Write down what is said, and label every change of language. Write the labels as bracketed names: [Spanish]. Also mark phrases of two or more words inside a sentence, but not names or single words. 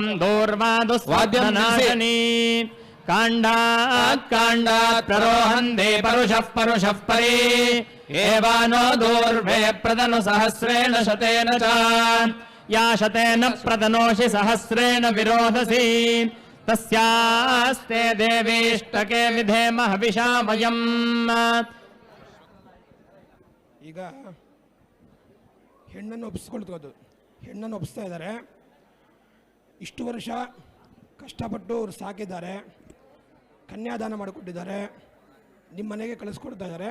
[Sanskrit] दूर्वा दुस्वाद्यनाशनी काण्डात् काण्डात् प्ररोहन्ते परुषः परुषः परि एवानो दूर्वे प्रदनु सहस्रेण शतेन च या शतेन प्रदनोषि सहस्रेण विरोधसि तस्यास्ते देवीष्टके विधेम हविषा वयम्. [Kannada] ಈಗ ಹೆಣ್ಣನ್ನು ಒಪ್ಪಿಸ್ಕೊಳ್ತೋದು, ಹೆಣ್ಣನ್ನು ಒಪ್ಪಿಸ್ತಾ ಇದ್ದಾರೆ. ಇಷ್ಟು ವರ್ಷ ಕಷ್ಟಪಟ್ಟು ಅವರು ಸಾಕಿದ್ದಾರೆ, ಕನ್ಯಾದಾನ ಮಾಡಿಕೊಟ್ಟಿದ್ದಾರೆ, ನಿಮ್ಮ ಮನೆಗೆ ಕಳಿಸ್ಕೊಡ್ತಾ ಇದ್ದಾರೆ.